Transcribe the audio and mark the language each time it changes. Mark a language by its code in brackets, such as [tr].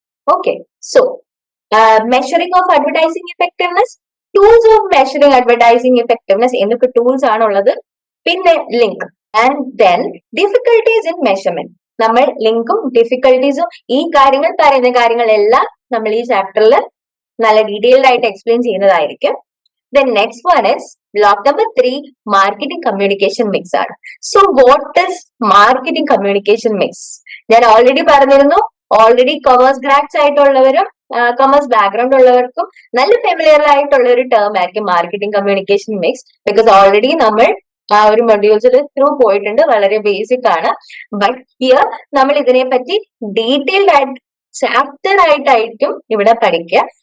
[ml] Okay, so measuring of advertising effectiveness, tools of measuring advertising effectiveness എന്നൊക്കെ tools ആണുള്ളത്. പിന്നെ link and then difficulties in measurement. നമ്മൾ ലിങ്കും ഡിഫിക്കൽട്ടീസും ഈ പറയുന്ന കാര്യങ്ങളെല്ലാം നമ്മൾ ഈ ചാപ്റ്ററിൽ നല്ല ഡീറ്റെയിൽഡ് ആയിട്ട് എക്സ്പ്ലെയിൻ ചെയ്യുന്നതായിരിക്കും. [en] Then next one is block number 3, marketing communication mix ആണ്. So what is marketing communication mix? [ml] ഞാൻ ഓൾറെഡി പറഞ്ഞിരുന്നു, already commerce grads ആയിട്ടുള്ളവരും commerce background ഉള്ളവർക്കും നല്ല ഫെമിലിയർ ആയിട്ടുള്ള ഒരു ടേം ആയിരിക്കും marketing communication mix. Because already നമ്മൾ ആ ഒരു മൊഡ്യൂൾസിൽ ത്രൂ പോയിട്ടുണ്ട്, വളരെ ബേസിക് ആണ്. ബട്ട് ഹിയർ നമ്മൾ ഇതിനെ പറ്റി ഡീറ്റെയിൽഡ് ആയിട്ട് ചാപ്റ്റർ ആയിട്ടായിരിക്കും ഇവിടെ പഠിക്കുക.